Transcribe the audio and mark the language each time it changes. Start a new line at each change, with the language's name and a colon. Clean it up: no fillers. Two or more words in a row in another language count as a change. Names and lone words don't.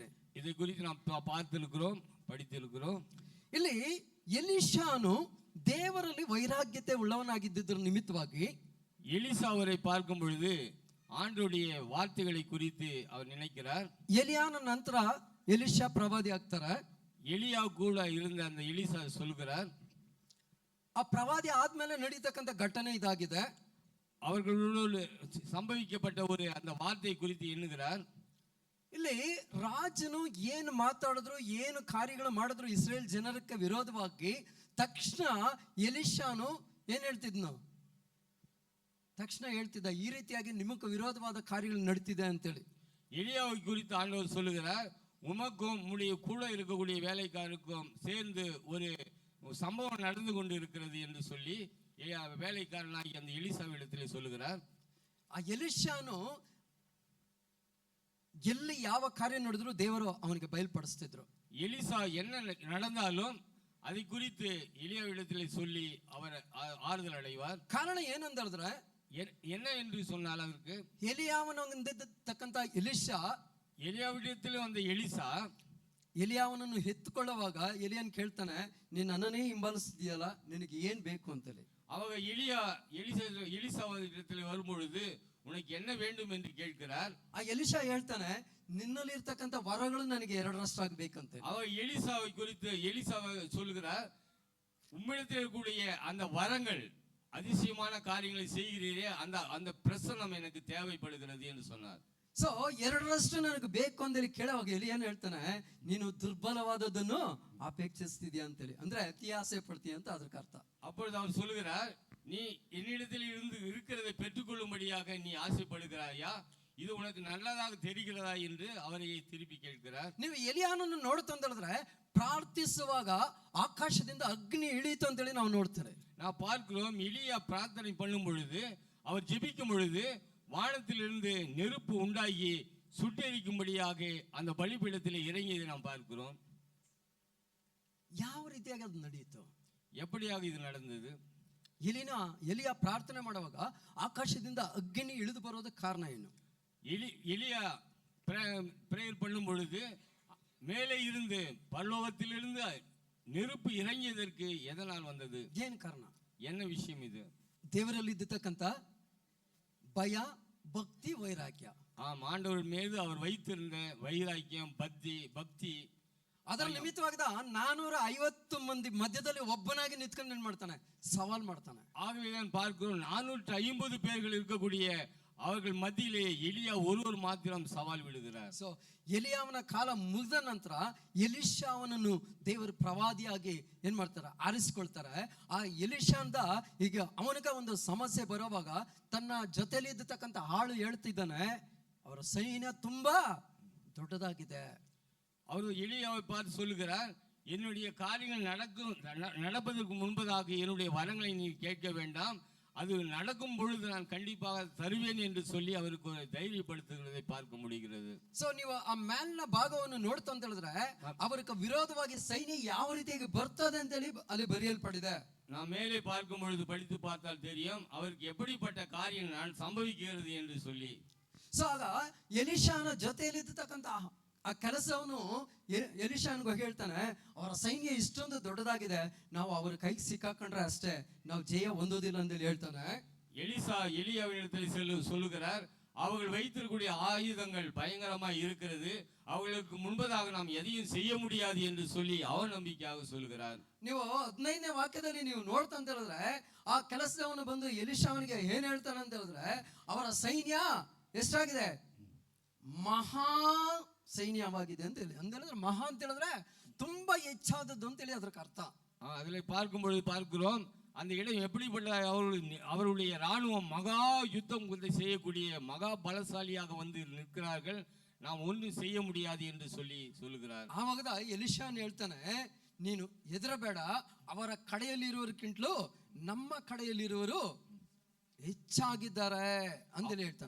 Tamil: இதை குறித்து நாம் பார்த்திருக்கிறோம், படித்திருக்கிறோம்.
Kannada: ಇಲ್ಲಿ ಎಲಿಷಾನು ದೇವರಲ್ಲಿ ವೈರಾಗ್ಯತೆ ಉಳ್ಳವನಾಗಿದ್ದುದರ ನಿಮಿತ್ತವಾಗಿ
Tamil: எலிசா அவரை பார்க்கும் பொழுது ஆண்டவருடைய வார்த்தைகளை குறித்து அவர் நினைக்கிறார்.
Kannada: ಎಲಿಯಾನ ನಂತರ ಎಲಿಷಾ ಪ್ರವಾದಿ ಆಗ್ತಾರೆ.
Tamil: எலியா கூட இருந்த அந்த எலிசா சொல்கிறார்.
Kannada: ಆ ಪ್ರವಾದಿ ಆದ್ಮೇಲೆ ನಡೀತಕ್ಕಂಥ ಘಟನೆ ಇದಾಗಿದೆ.
Tamil: அவர்களோடு ಸಂಭವಿக்கப்பட்ட ஒரு அந்த வார்த்தை குறித்து ಎನ್ನುகிறார்.
Kannada: ಇಲ್ಲಿ ರಾಜನು ಏನು ಮಾತಾಡಿದ್ರು, ಏನು ಕಾರ್ಯಗಳು ಮಾಡಿದ್ರು ಇಸ್ರೇಲ್ ಜನರಕ್ಕೆ ವಿರೋಧವಾಗಿ ತಕ್ಷಣ ಎಲಿಷಾನು ಏನ್ ಹೇಳ್ತಿದ್ನು? ತಕ್ಷಣ ಹೇಳ್ತಿದ್ದ, ಈ ರೀತಿಯಾಗಿ ನಿಮಗೆ ವಿರೋಧವಾದ ಕಾರ್ಯಗಳು ನಡೀತಿದೆ ಅಂತೇಳಿ.
Tamil: எலியாவை குறித்து ஆண்டவர் சொல்லுகிறார், உமக்கும் உம்முடைய கூட இருக்கக்கூடிய வேலைக்காரருக்கும் சேர்ந்து ஒரு சம்பவம் நடந்து கொண்டு இருக்கிறது என்று சொல்லி வேலைக்காரனாகி அந்த எலிசாவிடத்திலே சொல்லுகிறார்.
Kannada: ಆ ಎಲಿಷಾನು ಎಲ್ಲಿ ಯಾವ ಕಾರ್ಯ ನಡೆದ್ರು ದೇವರು ಅವನಿಗೆ ಬಯಲ್ಪಡಿಸ್ತಿದ್ರು.
Tamil: எலிசா என்ன நடந்தாலும் அதை குறித்து எலியாவிடத்திலே சொல்லி அவர் ஆறுதல் அடைவார்.
Kannada: ಕಾರಣ ಏನಂದ್ರೆ,
Tamil: என்ன என்று சொன்னால் அதற்கு
Kannada: ಎಲಿಯಾವನಿಂದಿರ್ತಕ್ಕಂಥ ಎಲಿಷಾ,
Tamil: ಎಲಿಯಾವಿಡத்திலே வந்த ಎಲಿಸಾ
Kannada: ಎಲಿಯಾವನನ್ನು ಎತ್ತುಕೊಳ್ಳುವಾಗ ಎಲಿಯನ್ ಕೇಳ್ತಾನೆ, ನೀನ್ ನನ್ನನ್ನೇ ಹಿಂಬಾಲಿಸ್ತೀಯಲ್ಲ, ನಿನಗೆ ಏನ್ ಬೇಕು ಅಂತೇಳಿ.
Tamil: அவங்க எலிசாவிடத்திலே வரும்பொழுது உனக்கு என்ன வேண்டும் என்று கேட்கிறார்.
Kannada: ಆ ಎಲಿಷಾ ಹೇಳ್ತಾನೆ, ನಿನ್ನಲ್ಲಿ ಇರ್ತಕ್ಕಂಥ ವರಗಳು ನನಗೆ 2 ಆಗ್ಬೇಕಂತೆ.
Tamil: அவர் எலிசாவை குறித்து எலிசாவை சொல்கிறார், உம்மிடத்தில் இருக்கக்கூடிய அந்த வரங்கள், அதிசயமான காரியங்களை செய்கிறீரே, அந்த அந்த பிரசன்னம் எனக்கு தேவைப்படுகிறது என்று சொன்னார்.
Kannada: ಸೊ 2 ನನಗೆ ಬೇಕು ಅಂತೇಳಿ ಕೇಳುವಾಗ ಎಲಿಯನ್ ಹೇಳ್ತಾನೆ, ನೀನು ದುರ್ಬಲವಾದದ್ದನ್ನು ಅಪೇಕ್ಷಿಸ್ತಿದ್ಯಾ ಅಂತೇಳಿ, ಅಂದ್ರೆ ಅತಿ ಆಸೆ ಪಡ್ತೀಯ ಅಂತ ಅದಕ್ಕೆ ಅರ್ಥ.
Tamil: அப்பொழுது அவர் சொல்லுகிறார், நீ என்னிடத்தில் இருந்து இருக்கிறதை பெற்றுக்கொள்ளும்படியாக நீ ஆசைப்படுகிறாயா, இது உனக்கு நல்லதாக தெரிகிறதா என்று அவரை திருப்பி கேட்கிறார்.
Kannada: ನೀವು ಎಲಿಯಾನನ್ನು ನೋಡ್ತಂದ್ರೆ ಪ್ರಾರ್ಥಿಸುವಾಗ ಆಕಾಶದಿಂದ ಅಗ್ನಿ ಇಳಿಯಿತು ಅಂತೇಳಿ ನಾವು ನೋಡ್ತೇವೆ.
Tamil: ನಾವು பார்க்கிறோம், எலியா பிரார்த்தனை பண்ணும் பொழுது, அவர் ஜெபிக்கும் பொழுது வானத்திலிருந்து நெருப்பு உண்டாகி சுட்டெரிக்கும்படியாக அந்த பலிபீடத்தில் இறங்கியதை நாம் பார்க்கிறோம்.
Kannada: ಯಾವ ರೀತಿಯಾಗಿ ಅದು ನಡೆಯಿತು?
Tamil: எப்படியாக இது நடந்தது?
Kannada: ಎಲಿಯಾ ಪ್ರಾರ್ಥನೆ ಮಾಡುವಾಗ ಆಕಾಶದಿಂದ ಅಗ್ನಿ ಇಳಿದು ಬರೋದಕ್ಕೆ ಕಾರಣ ಏನು?
Tamil: எலியா பிரேயர் பண்ணும் பொழுது மேலே இருந்து பரலோகத்திலிருந்து நெருப்பு இறங்கியதற்கு எதனால் வந்தது?
Kannada: ಏನು ಕಾರಣ?
Tamil: என்ன விஷயம் இது?
Kannada: ದೇವರಲ್ಲಿ ಇದ್ದತಕ್ಕಂಥ ಭಯ, ಭಕ್ತಿ, ವೈರಾಗ್ಯ.
Tamil: ஆண்டவர் மீது அவர் வைத்திருந்த வைராக்கியம், பக்தி.
Kannada: ಅದರ ನಿಮಿತ್ತವಾಗದ 450 ಮಂದಿ ಮಧ್ಯದಲ್ಲಿ ಒಬ್ಬನಾಗಿ ನಿಂತ್ಕೊಂಡು ಏನ್ ಮಾಡ್ತಾನೆ? ಸವಾಲ್ ಮಾಡ್ತಾನೆ.
Tamil: ஆகவே தான் பார்க்கிறோம், 450 பேர்கள் இருக்கக்கூடிய அவர்கள் மத்தியிலே எலியா ஒருவர் மாத்திரம் சவால் விடுகிறார்.
Kannada: ಸೊ ಎಲಿಯಾವನ ಕಾಲ ಮುಗಿದ ನಂತರ ಎಲಿಷಾವನನ್ನು ದೇವರು ಪ್ರವಾದಿಯಾಗಿ ಏನ್ ಮಾಡ್ತಾರೆ? ಆರಿಸಿಕೊಳ್ತಾರೆ. ಆ ಎಲಿಷಾಂದ ಈಗ ಅವನಿಗೆ ಒಂದು ಸಮಸ್ಯೆ ಬರೋವಾಗ ತನ್ನ ಜೊತೆಲಿ ಇದ್ದತಕ್ಕಂಥ ಆಳು ಹೇಳ್ತಿದ್ದಾನೆ, ಅವರ ಸೈನ್ಯ ತುಂಬಾ ದೊಡ್ಡದಾಗಿದೆ.
Tamil: அவர் எலியாவை பார்த்து சொல்லுகிறார், என்னுடைய காரியங்கள் நடப்பதற்கு முன்பதாக என்னுடைய வரங்களை நீ கேட்க வேண்டாம், அது நடக்கும் பொழுது நான் கண்டிப்பாக தருவேன் என்று சொல்லி அவருக்கு ஒரு தைரியப்படுத்துகிறதை பார்க்க முடிகிறது.
Kannada: ಸೊ ನೀವು ಆ ಮೇಲಿನ ಭಾಗವನ್ನು ನೋಡ್ತಾ ಅಂತ ಹೇಳಿದ್ರೆ ಅವರಿಗೆ ವಿರೋಧವಾಗಿ ಸೈನ್ಯ ಯಾವ ರೀತಿಯಾಗಿ ಬರ್ತದೆ ಅಂತೇಳಿ ಅಲ್ಲಿ ಬರೆಯಲ್ಪಟ್ಟಿದೆ.
Tamil: நாம் மேலே பார்க்கும் பொழுது படித்து பார்த்தால் தெரியும் அவருக்கு எப்படிப்பட்ட காரியம் நான் சம்பவிக்கிறது என்று சொல்லி.
Kannada: ಸೊ ಆಗ ಎಲಿಷಾನ ಜೊತೆಯಲ್ಲಿ ಇದ್ದತಕ್ಕಂತ ಆ ಕೆಲಸವನು ಎಲಿಷಾನ್ಗೂ ಹೇಳ್ತಾನೆ, ಅವರ ಸೈನ್ಯ ಇಷ್ಟೊಂದು ದೊಡ್ಡದಾಗಿದೆ, ನಾವು ಅವರ ಕೈಗೆ ಸಿಕ್ಕಾಕೊಂಡ್ರೆ ಅಷ್ಟೇ, ನಾವು ಜಯ ಹೊಂದೋದಿಲ್ಲ ಅಂತ ಹೇಳ್ತಾನೆ.
Tamil: எலிசா எலியாவிடத்தில் சொல்லுகிறார், அவர்கள் வைத்திருக்கக்கூடிய ஆயுதங்கள் பயங்கரமாய் இருக்கிறது, அவர்களுக்கு முன்பதாக நாம் எதையும் செய்ய முடியாது என்று சொல்லி அவநம்பிக்கையாக சொல்லுகிறார்.
Kannada: ನೀವು 15ನೇ ವಾಕ್ಯದಲ್ಲಿ ನೀವು ನೋಡ್ತಾ ಅಂತ ಹೇಳಿದ್ರೆ ಆ ಕೆಲಸದವನು ಬಂದು ಎಲಿಷಾವನಿಗೆ ಏನ್ ಹೇಳ್ತಾನೆ ಅಂತ ಹೇಳಿದ್ರೆ, ಅವರ ಸೈನ್ಯ ಎಷ್ಟಾಗಿದೆ? ಮಹಾ ಸೈನ್ಯವಾಗಿದೆ ಅಂತ ಹೇಳಿ. ಅಂದ್ರೆ ಮಹಾ ಅಂತ ಹೇಳಿದ್ರೆ ತುಂಬಾ ಹೆಚ್ಚಾದದ್ದು ಅಂತ ಹೇಳಿ ಅದಕ್ಕೆ ಅರ್ಥ.
Tamil: அதில் பார்க்கும் பொழுது பார்க்கிறோம், அந்த இடம் எப்படிப்பட்ட அவருடைய ராணுவம் மகா யுத்தம் செய்யக்கூடிய மகா பலசாலியாக வந்து நிற்கிறார்கள், நாம் ஒன்றும் செய்ய முடியாது என்று சொல்லுகிறார்.
Kannada: ಆವಾಗ ಎಲಿಷಾನ್ ಹೇಳ್ತಾನೆ, ನೀನು ಹೆದರಬೇಡ, ಅವರ ಕಡೆಯಲ್ಲಿರುವವರಿಗಿಂತಲೂ ನಮ್ಮ ಕಡೆಯಲ್ಲಿರುವರು ಹೆಚ್ಚಾಗಿದ್ದಾರೆ ಅಂತ ಹೇಳ್ತಾನೆ.